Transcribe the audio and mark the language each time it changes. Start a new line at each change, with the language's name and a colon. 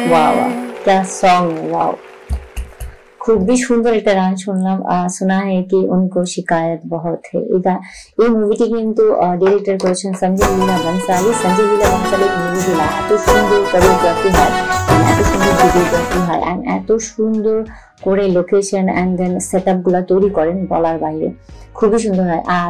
Hindi: वाह क्या song, wow,
Bangla: খুবই সুন্দর একটা গান শুনলাম।
Hindi: শোনা है कि उनको शिकायत बहुत है।
Bangla: এই মুভিটি কিন্তু ডিরেক্টর করেছেন সঞ্জয় লীলা বনসালী। সঞ্জয় লীলা বনসালী মুভিটি এত সুন্দর কোরিওগ্রাফি হয়, এত সুন্দর ভিডিওগ্রাফি হয়, এন্ড এত সুন্দর করে লোকেশন এন্ড দেন সেটআপ গুলা তৈরি করেন বলার বাইরে, খুবই সুন্দর হয়।